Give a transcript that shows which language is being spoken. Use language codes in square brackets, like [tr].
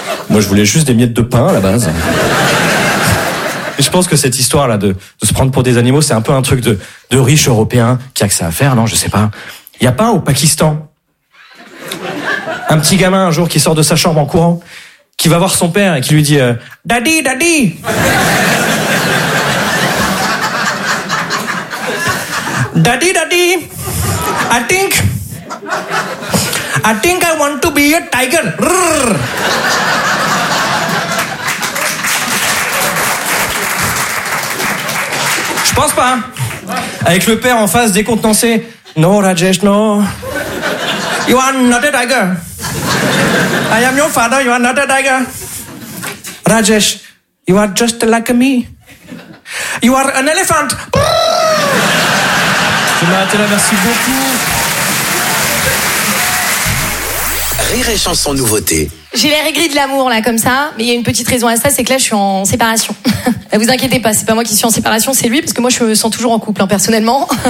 [fr] Moi je voulais juste des miettes de pain à la base. Je pense que cette histoire-là de se prendre pour des animaux, c'est un peu un truc de riche européen qui a que ça à faire, non? Je sais pas. Il y a pas un au Pakistan, un petit gamin un jour qui sort de sa chambre en courant, qui va voir son père et qui lui dit « [en] Daddy, daddy !» « Daddy, daddy, I think I want to be a tiger !» [fr] Je pense pas. Avec le père en face décontenancé. [en] No, Rajesh, no. You are not a tiger. I am your father, you are not a tiger. Rajesh, you are just like me. You are an elephant. [fr] Je m'arrête là, merci beaucoup. Rire et chanson nouveauté. J'ai l'air aigri de l'amour, là, comme ça. Mais il y a une petite raison à ça, c'est que là, je suis en séparation. Vous inquiétez pas, c'est pas moi qui suis en séparation, c'est lui, parce que moi, je me sens toujours en couple, hein, personnellement.